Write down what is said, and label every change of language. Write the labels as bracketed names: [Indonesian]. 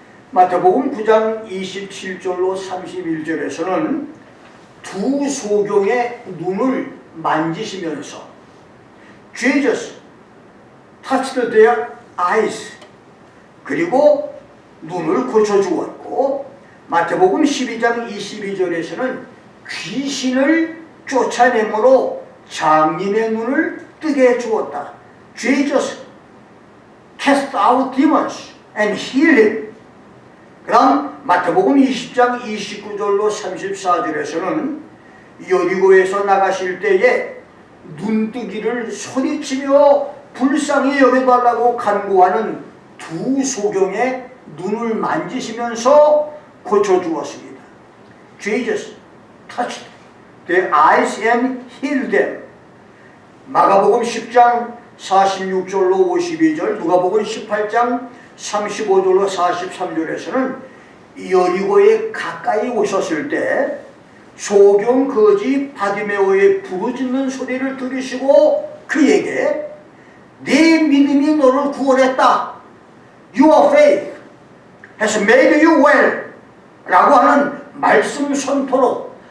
[Korean] 마태복음 9장 27절로 31절에서는 두 소경의 눈을 만지시면서 [English] Jesus touched their eyes, [Korean] 그리고 눈을 고쳐주었고, 마태복음 12장 22절에서는 귀신을 쫓아내므로 장님의 눈을 뜨게 해주었다. [English] Jesus cast out demons and healed him. [Korean] 그 다음 마태복음 20장 29절로 34절에서는 여리고에서 나가실 때에 눈뜨기를 소리치며 불쌍히 여겨달라고 간구하는 두 소경의 눈을 만지시면서 고쳐주었습니다. [English] Jesus touched their eyes and healed them. [Korean] 마가복음 10장 46절로 52절, 누가복음 18장 35절로 43절에서는 여리고에 가까이 오셨을 때 소경 거지 바디메오의 부르짖는 소리를 들으시고 그에게 네 믿음이 너를 구원했다, [English] Your faith has made you well [Korean] 라고 하는 말씀 선포로